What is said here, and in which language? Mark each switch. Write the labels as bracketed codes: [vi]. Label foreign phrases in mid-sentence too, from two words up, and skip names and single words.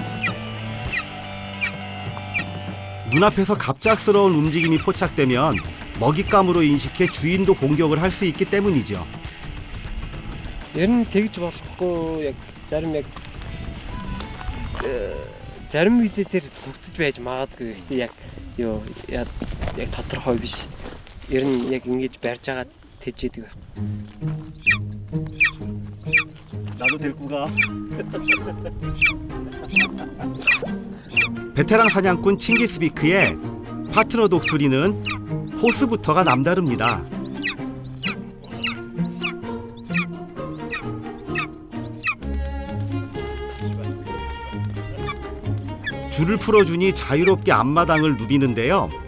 [ko] 눈앞에서 갑작스러운 움직임이 포착되면 먹잇감으로 인식해 주인도 공격을 할 수 있기 때문이죠. [mn] Ер нь тэгж болохгүй яг зарим үедээ тэр зүгтж байж магадгүй. Гэхдээ яг яг тодорхой биш. Ер нь яг ингэж барьж байгаа тэжээдэг байх. [ko] 나도 데리고 가. 베테랑 사냥꾼 칭기스비크의 파트너 독수리는 호수부터가 남다릅니다. 줄을 풀어주니 자유롭게 앞마당을 누비는데요.